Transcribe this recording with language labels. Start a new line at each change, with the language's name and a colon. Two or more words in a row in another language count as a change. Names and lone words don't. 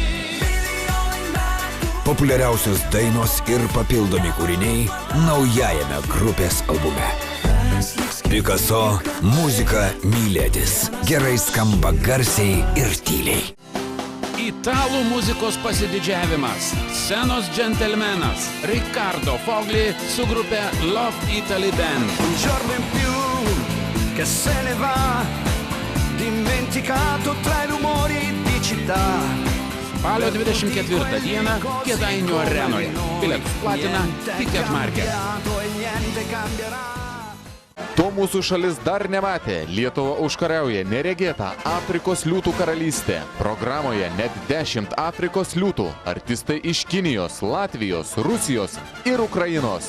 Lithuanian: Populiariausios dainos ir papildomi kūriniai naujajame grupės albume. Picasso Muzika mylėtis. Gerai skamba garsiai ir tyliai. Italų muzikos pasididžiavimas. Scenos džentelmenas Riccardo Fogli su grupė Love Italy Band.
Italian: Un giorno in più che se ne va, dimenticato tra i rumori di città.
Lithuanian: Spalio 24 dieną Kėdainių arenoje. Bilietus platina Ticketmarket. To mūsų šalis dar nematė. Lietuva užkariauja neregėtą Afrikos liūtų karalystę. Programoje net 10 Afrikos liūtų. Artistai iš Kinijos, Latvijos, Rusijos ir Ukrainos.